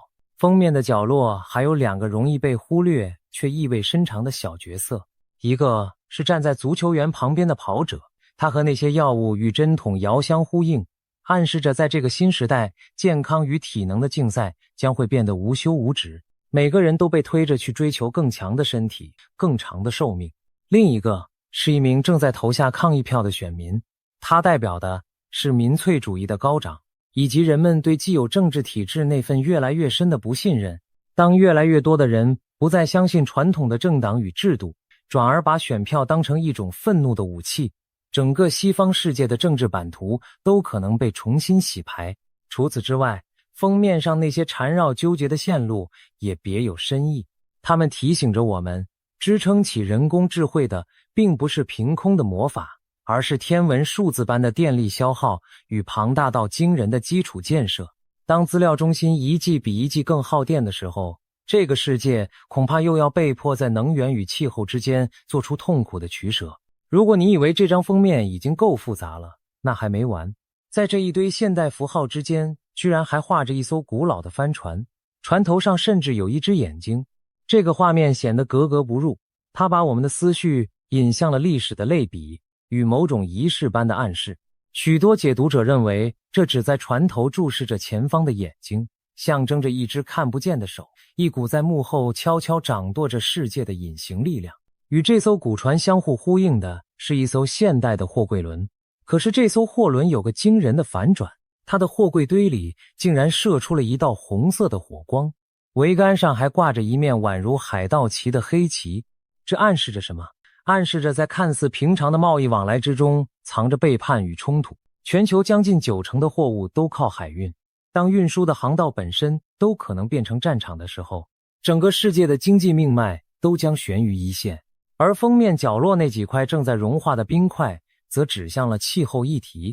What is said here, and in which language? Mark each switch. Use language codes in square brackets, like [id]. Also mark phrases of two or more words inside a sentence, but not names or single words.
[zh] 封面的角落還有2個容易被忽略卻意味深長的小角色，一個是站在足球員旁邊的跑者，他和那些藥物與針筒遙相呼應，暗示着在這個新時代，健康與體能的競賽將會變得無休無止，每個人都被推着去追求更強的身體、更長的壽命。另一個是一名正在投下抗議票的選民，他代表的是民粹主義的高漲，以及人們对既有政治體制那份越來越深的不信任。當越来越多的人不再相信傳統的政党與制度，轉而把選票當成一種憤怒的武器，整個西方世界的政治版圖都可能被重新洗牌。除此之外，封面上那些纏繞糾結的線路也別有深意，它們提醒着我們，支撐起人工智慧的並不是憑空的魔法，而是天文數字般的電力消耗與龐大到驚人的基礎建設。當資料中心一季比一季更耗電的時候，這個世界恐怕又要被迫在能源與氣候之間做出痛苦的取捨。如果你以為这張封面已經夠複雜了，那還沒完。在這一堆現代符號之間，居然還畫着一艘古老的帆船，船頭上甚至有一隻眼睛。這個畫面顯得格格不入，它把我們的思緒引向了歷史的類比與某種儀式般的暗示。許多解讀者認為，這只在船頭注視着前方的眼睛，象徵着一隻看不見的手，一股在幕後悄悄掌舵着世界的隱形力量。與這艘古船相互呼應的是一艘現代的貨櫃輪。可是這艘貨輪有個驚人的反轉，它的貨櫃堆裡竟然射出了一道紅色的火光，桅杆上還掛着一面宛如海盜旗的黑旗。這暗示着什麼？暗示着在看似平常的貿易往來之中，藏着背叛與衝突。全球將近90%的貨物都靠海運，當運輸的航道本身都可能變成戰場的時候，整個世界的經濟命脈都將懸於一線。而封面角落那幾塊正在融化的冰塊則指向了气候議題。